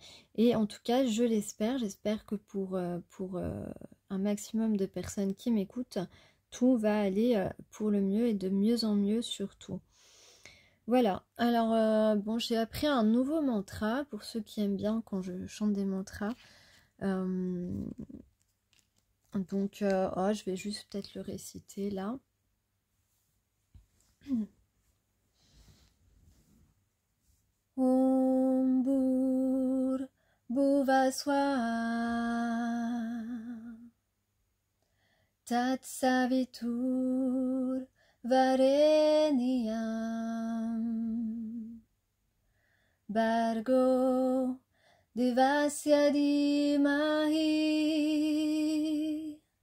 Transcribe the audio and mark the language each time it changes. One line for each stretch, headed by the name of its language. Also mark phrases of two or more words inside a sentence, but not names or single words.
French: Et en tout cas, je l'espère. J'espère que pour un maximum de personnes qui m'écoutent, tout va aller pour le mieux et de mieux en mieux surtout. Voilà, alors bon, j'ai appris un nouveau mantra pour ceux qui aiment bien quand je chante des mantras. Donc, oh, je vais juste peut-être le réciter là.
Sanskrit: ॐ भूर् भुवः स्वः तत् सवितुर् वरेण्यं भर्गो देवस्य धीमहि